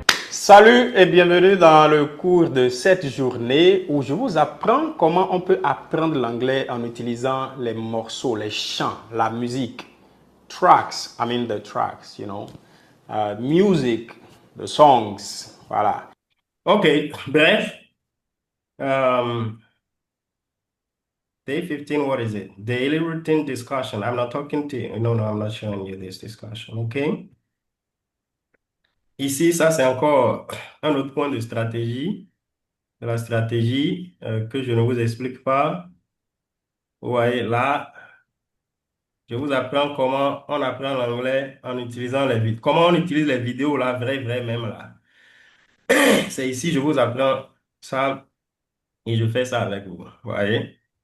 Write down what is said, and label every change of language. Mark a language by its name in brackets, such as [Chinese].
[French] Salut et bienvenue dans le cours de cette journée où je vous apprends comment on peut apprendre l'anglais en utilisant les morceaux, les chants, la musique. [English] Tracks, I mean the tracks, you know. Music, the songs, voilà. OK, bref. Day 15, what is it? Daily routine discussion. I'm not talking to you. No, I'm not showing you this discussion, OK? [French] Ici, ça, c'est encore un autre point de stratégie. De la stratégie que je ne vous explique pas. Vous voyez, là, je vous apprends comment on apprend l'anglais en utilisant les vidéos. Comment on utilise les vidéos, là, vrai même, là. C'est ici, je vous apprends ça et je fais ça avec vous. Vous voyez?